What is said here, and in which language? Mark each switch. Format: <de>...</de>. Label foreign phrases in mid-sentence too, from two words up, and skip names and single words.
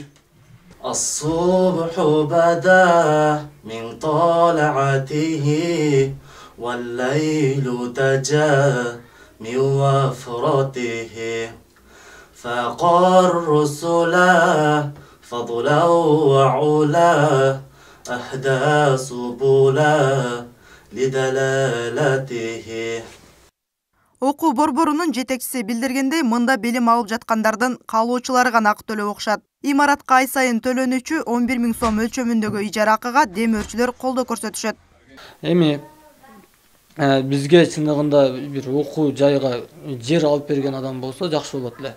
<ar>الصبح بدا من طلعته والليل تجا من وفرته فقى الرسل فضلا وعلا أهدى سبلا لدلالته.</ar> <ky>Окуу борборунун жетекчиси билдиргендей, мында билим алып жаткандардын калуучулары гана ак төлөп окшат. Имаратка ай сайын төлөнүүчү 11 000 сом өлчөмүндөгү ижара акыга демөөрчүлөр колдоо көрсөтүшөт. Эми бизге чындыгында бир окуу жайга жер алып берген адам болсо жакшы болот эле.</ky>